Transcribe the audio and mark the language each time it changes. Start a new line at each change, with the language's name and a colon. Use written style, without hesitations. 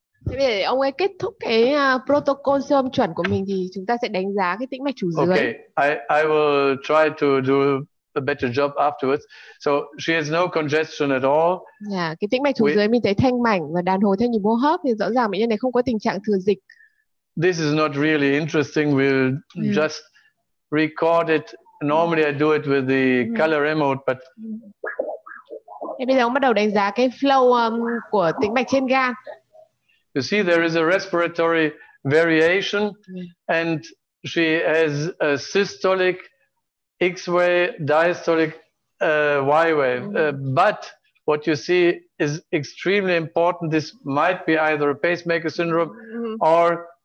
Vietnamese: Thế để ông ấy kết thúc cái protocol siêu âm chuẩn của mình thì chúng ta sẽ đánh giá cái tĩnh mạch chủ dưới.
English: Okay, I will try to do a better job afterwards. So she has no congestion at all.
Vietnamese: Cái tĩnh mạch chủ dưới mình thấy thanh mảnh và đàn hồi theo nhịp hô hấp, thì rõ ràng bệnh nhân này không có tình trạng thừa dịch.
English: This is not really interesting. We'll just record it. Normally I do it with the color remote, but.
Vietnamese: Bây giờ ông bắt đầu đánh giá cái flow của tĩnh mạch trên gan.
English: You see, there is a respiratory variation, and she has a systolic X-way, diastolic Y-wave. But what you see is extremely important. This might be either a pacemaker syndrome or